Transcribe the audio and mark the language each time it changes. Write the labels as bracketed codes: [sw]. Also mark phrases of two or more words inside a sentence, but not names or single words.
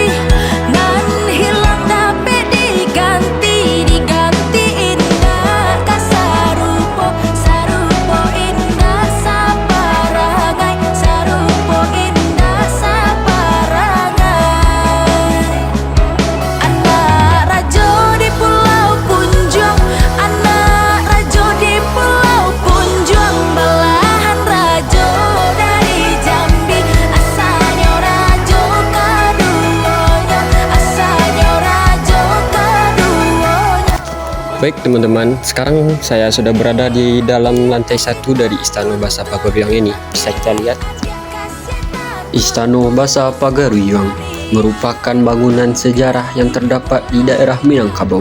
[min] nan hilang dapat diganti, diganti indah kasarupo, sarupo indah saparangai, sarupo indah saparangai. Anak rajo di Pulau Punjong, anak rajo di Pulau Punjong, belahan rajo dari Jambi, asalnya rajo keduanya, asalnya rajo keduanya. [id] Baik teman-teman, sekarang saya sudah berada di dalam lantai 1 dari Istana Basa Pagaruyang ini. Bisa kita lihat. Istana Basa Pagaruyang merupakan bangunan sejarah yang terdapat di daerah Minangkabau.